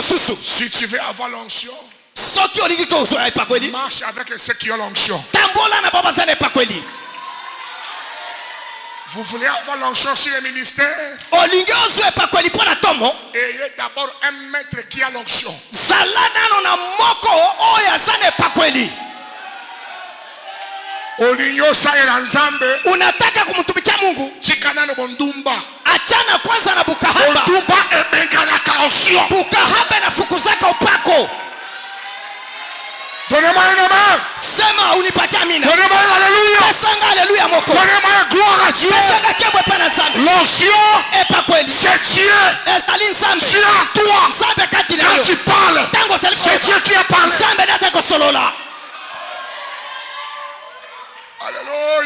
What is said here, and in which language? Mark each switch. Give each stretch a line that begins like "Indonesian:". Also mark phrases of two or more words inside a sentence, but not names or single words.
French: Si tu veux avoir l'onction, marche avec ceux qui ont l'onction. Vous voulez avoir l'onction sur le ministère? Ayez d'abord un maître qui a l'onction.
Swahili: Unataka kumtumikia Mungu, achana kwanza na bukahaba.
Lingala: Bukahaba na fukuzaka upako.
French: Donnez-moi un amen.
Swahili: Sema unipatia amina.
French: Donnez-moi un alléluia.
Lingala: Pesanga alléluia moko.
French: Donnez-moi un gloire à Dieu.
Lingala: Pesanga kebwe pana nzambe.
French: L'onction, c'est Dieu. Dieu à toi. Quand tu parles, c'est Dieu qui a parlé. Alléluia.